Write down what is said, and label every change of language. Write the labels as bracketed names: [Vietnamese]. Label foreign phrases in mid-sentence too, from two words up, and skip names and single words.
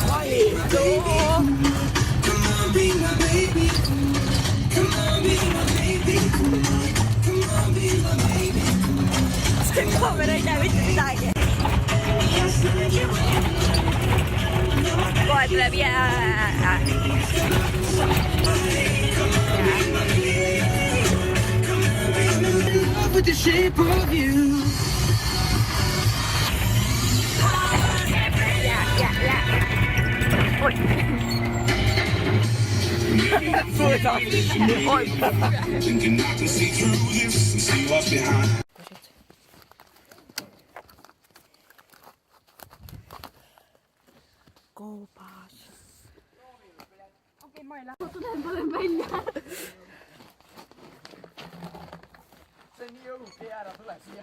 [Estonian] See kaamera ei näe mitte midagi. Kohe tuleb jää. [English] With the shape of you. Oi. Oi. Thinking I can see through this and see what's behind. [Estonian] Koopas. Okei, ma ei lähe. Tulen välja. See on nii õhuke jäära, tule siia.